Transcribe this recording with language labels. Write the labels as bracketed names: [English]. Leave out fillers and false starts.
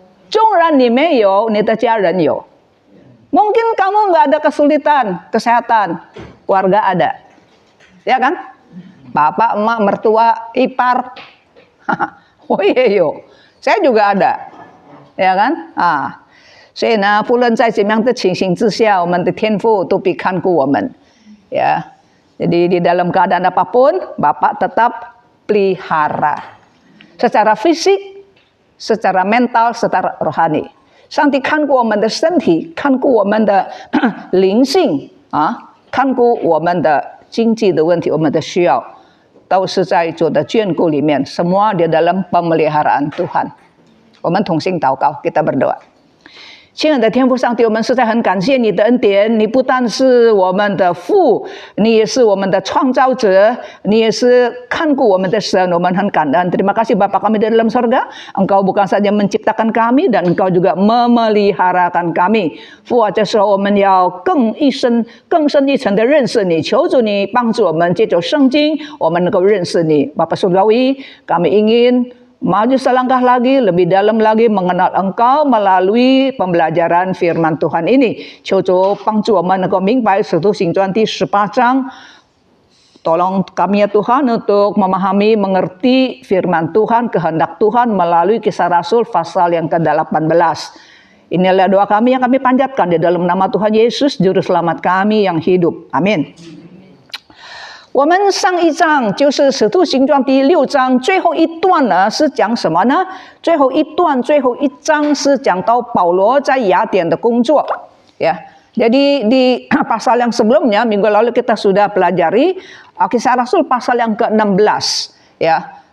[Chinese] 纵然你没有，你的家人有。 [Indonesian] Mungkin kamu nggak ada kesulitan kesehatan, keluarga ada, ya kan? Bapak, emak, mertua, ipar, oh iya yo, saya juga ada, ya kan? [Chinese] 所以呢，不论在怎么样的情形之下，我们的天父都必看顾我们。 [Indonesian] Ya, jadi di dalam keadaan apapun, Bapak tetap pelihara. Secara fisik, secara mental, secara rohani. [Chinese] 上帝看顾我们的身体，看顾我们的灵性啊，看顾我们的经济的问题，我们的需要，都是在主的眷顾里面， [Indonesian] semua di dalam pemeliharaan Tuhan. [Chinese] 我们同心祷告， [Indonesian] kita berdoa. [Chinese] 亲爱的天父上帝，我们实在很感谢你的恩典。你不但是我们的父，你也是我们的创造者，你也是看顾我们的神。我们很感恩。 [Indonesian] Terima kasih Bapa kami di dalam sorga. Engkau bukan saja menciptakan kami, dan Engkau juga memeliharakan kami. [Chinese] 父啊，这时候我们要更深一层的认识你，求主你帮助我们，借着圣经，我们能够认识你。 [Indonesian] Bapa Surgawi, kami ingin maju selangkah lagi, lebih dalam lagi mengenal Engkau melalui pembelajaran firman Tuhan ini. [Chinese] 求主帮助我们能够明白使徒行传第18章. [Indonesian] Tolong kami ya Tuhan untuk memahami, mengerti firman Tuhan, kehendak Tuhan melalui Kisah Rasul pasal yang ke-18. Inilah doa kami yang kami panjatkan di dalam nama Tuhan Yesus, Juru Selamat kami yang hidup. Amin. [Chinese] 我们上一章就是使徒行传第6章最后一段呢，是讲什么呢？最后一章是讲到保罗在雅典的工作，ya. [Indonesian] Jadi di pasal yang sebelumnya minggu lalu kita sudah pelajari Kisah Rasul pasal yang ke-16, ya.